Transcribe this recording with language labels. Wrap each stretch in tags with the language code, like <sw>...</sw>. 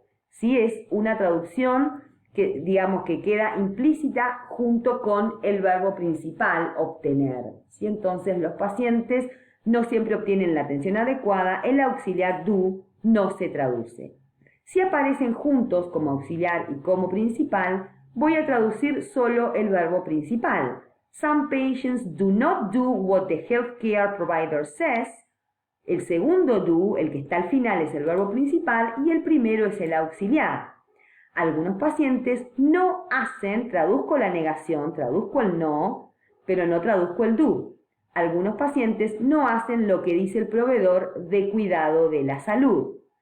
<es>Si es una traducción que digamos que queda implícita junto con el verbo principal, obtener. ¿Sí? Entonces los pacientes no siempre obtienen la atención adecuada, el auxiliar do no se traduce. Si aparecen juntos como auxiliar y como principal, voy a traducir solo el verbo principal.</es> <en>Some patients do not do what the healthcare provider says.</en> <es>El segundo do, el que está al final, es el verbo principal y el primero es el auxiliar. Algunos pacientes no hacen, traduzco la negación, traduzco el no, pero no traduzco el do. Algunos pacientes no hacen lo que dice el proveedor de cuidado de la salud.</es>